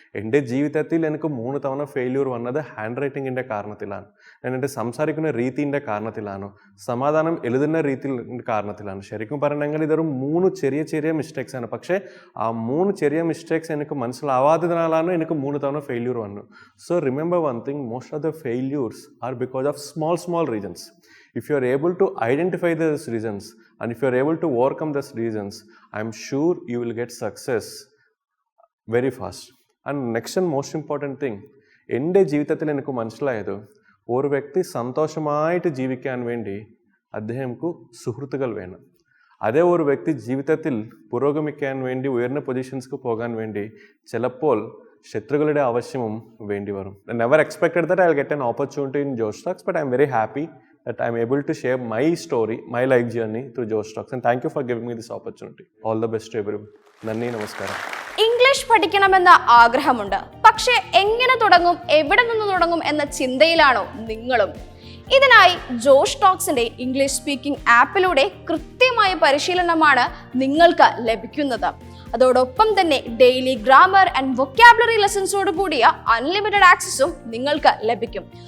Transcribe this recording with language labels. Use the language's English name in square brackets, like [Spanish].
[Malayalam] എൻ്റെ ജീവിതത്തിൽ എനിക്ക് 3 തവണ ഫെയില്യൂർ വന്നത് ഹാൻഡ് റൈറ്റിങ്ങിൻ്റെ കാരണത്തിലാണ്, ഞാൻ എൻ്റെ സംസാരിക്കുന്ന രീതിൻ്റെ കാരണത്തിലാണ്, സമാധാനം എഴുതുന്ന രീതിയുടെ കാരണത്തിലാണ്. ശരിക്കും പറയണമെങ്കിൽ ഇതൊരു 3 ചെറിയ മിസ്റ്റേക്സ് ആണ്. പക്ഷേ ആ 3 ചെറിയ മിസ്റ്റേക്സ് എനിക്ക് മനസ്സിലാവാത്തതിനാലാണ് എനിക്ക് 3 തവണ ഫെയില്യൂർ വന്നു. [English] So remember one thing, most of the failures are because of small reasons. If you are able to identify these reasons and if you are able to overcome these reasons, I am sure you will get success very fast. And next and most important thing, [Malayalam] എൻ്റെ ജീവിതത്തിൽ എനിക്ക് മനസ്സിലായത് ഒരു വ്യക്തി സന്തോഷമായിട്ട് ജീവിക്കാൻ വേണ്ടി അദ്ദേഹംക്ക് സുഹൃത്തുക്കൾ വേണം. അതേ ഒരു വ്യക്തി ജീവിതത്തിൽ പുരോഗമിക്കാൻ വേണ്ടി ഉയർന്ന പൊസിഷൻസ്ക്ക് പോകാൻ വേണ്ടി ചിലപ്പോൾ ശത്രുക്കളുടെ ആവശ്യവും വേണ്ടി വരും. [English] I never expected that I'll get an opportunity in JoshTalks, but I'm very happy that I'm able to share my story, my life journey through JoshTalks. And thank you for giving me this opportunity. All the best to everyone. [Malayalam] നന്ദി, നമസ്കാരം. English പഠിക്കണമെന്ന ആഗ്രഹമുണ്ട്, പക്ഷേ എങ്ങനെ തുടങ്ങും, എവിടെ നിന്ന് തുടങ്ങും എന്ന ചിന്തയിലാണോ നിങ്ങളും? ഇതിനായി ജോഷ് ടോക്സിന്റെ ഇംഗ്ലീഷ് സ്പീക്കിംഗ് ആപ്പിലൂടെ കൃത്യമായ പരിശീലനമാണ് നിങ്ങൾക്ക് ലഭിക്കുന്നത്. അതോടൊപ്പം തന്നെ ഡെയിലി ഗ്രാമർ ആൻഡ് വൊക്കാബുലറി ലെസൺസോട് കൂടിയ അൺലിമിറ്റഡ് ആക്സസും നിങ്ങൾക്ക് ലഭിക്കും.